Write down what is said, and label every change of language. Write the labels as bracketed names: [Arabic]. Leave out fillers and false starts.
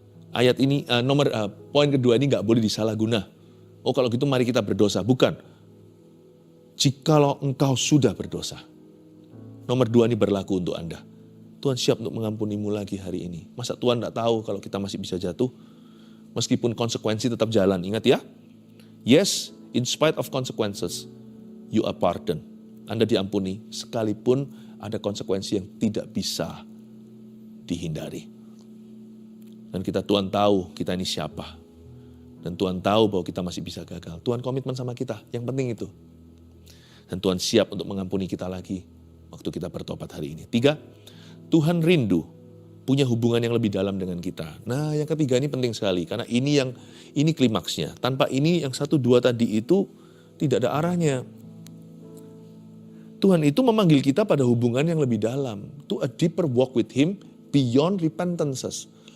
[Indonesian] Ayat ini, poin kedua ini gak boleh disalahguna. Oh kalau gitu mari kita berdosa. Bukan. jikalau engkau sudah berdosa. Nomor 2 ini berlaku untuk Anda. Tuhan siap untuk mengampunimu lagi hari ini. Masa Tuhan tidak tahu kalau kita masih bisa jatuh? Meskipun konsekuensi tetap jalan, ingat ya. [English] Yes, in spite of consequences, you are pardoned. [Indonesian] Anda diampuni sekalipun ada konsekuensi yang tidak bisa dihindari. Dan Tuhan tahu kita ini siapa. Dan Tuhan tahu bahwa kita masih bisa gagal. Tuhan komitmen sama kita, yang penting itu. Dan Tuhan siap untuk mengampuni kita lagi waktu kita bertobat hari ini. 3, Tuhan rindu punya hubungan yang lebih dalam dengan kita. Nah, yang ketiga ini penting sekali karena ini klimaksnya. Tanpa ini yang 1, 2 tadi itu tidak ada arahnya. Tuhan itu memanggil kita pada hubungan yang lebih dalam. [English] To a deeper walk with Him beyond repentances.